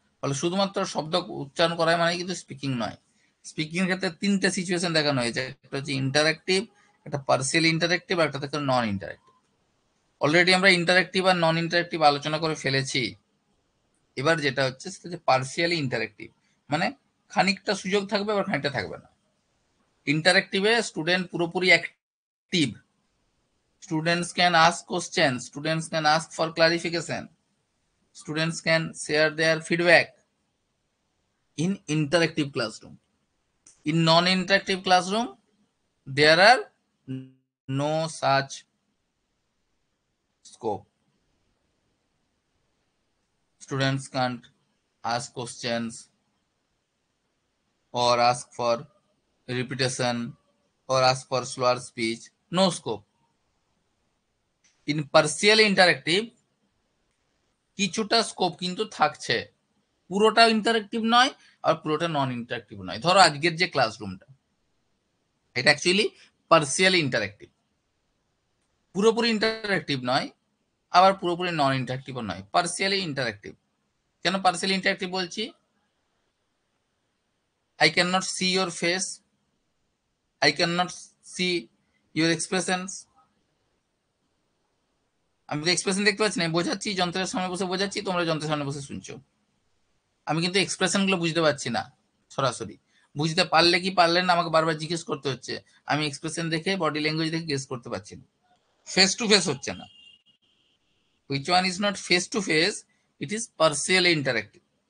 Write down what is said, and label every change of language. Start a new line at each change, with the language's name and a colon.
Bangla: ফলে শুধুমাত্র শব্দ উচ্চারণ করা মানে কিন্তু স্পিকিং নয়। স্পিকিং এর ক্ষেত্রে তিনটা সিচুয়েশন দেখানো হয়েছে, একটা হচ্ছে ইন্টারেক্টিভ, একটা পার্সিয়াল ইন্টারেক্টিভ, আর একটা হচ্ছে নন ইন্টারেক্টিভ। অলরেডি আমরা ইন্টারেক্টিভ আর নন ইন্টারেক্টিভ আলোচনা করে ফেলেছি। এবার যেটা হচ্ছে সেটা হচ্ছে পার্সিয়ালি ইন্টারেক্টিভ, মানে খানিকটা সুযোগ থাকবে আবার খানিকটা থাকবে না। ইন্টারেক্টিভে স্টুডেন্ট পুরোপুরি active,
English: students can ask questions, students can ask for clarification, students can share their feedback in interactive classroom. In non-interactive classroom there are no such scope. Students can't ask questions or ask for repetition or ask for slower speech, no scope. In partially interactive
Bangla: কিছুটা scope কিন্তু থাকছে, পুরোটা interactive নয় আর পুরোটা নন interactive নয়। ধরো আজকের যে ক্লাসরুমটা, এটা অ্যাকচুয়ালি পার্সিয়ালি ইন্টারেক্টিভ, পুরোপুরি ইন্টারেক্টিভ নয় আবার পুরোপুরি নন ইন্টারেক্টিভও নয়, পার্সিয়ালি ইন্টারেক্টিভ। কেন পার্সিয়ালি ইন্টারেক্টিভ বলছি?
English: I can not see your face, I can not see your expressions.
Bangla: আমি তো এক্সপ্রেশন দেখতে পাচ্ছি না, বোঝাচ্ছি যন্ত্রের সামনে বসে বোঝাচ্ছি, তোমরা যন্ত্রের সামনে বসে শুনছো, আমি কিন্তু এক্সপ্রেশন গুলো বুঝতে পারছি না সরাসরি। বুঝতে পারলে কি পারলেন না আমাকে বারবার জিজ্ঞেস করতে হচ্ছে, আমি এক্সপ্রেশন দেখে বডি ল্যাঙ্গুয়েজ দেখে গেস করতে পারছি না, ফেস টু ফেস হচ্ছে না।
English: Which one is not face to face, it is partially interactive.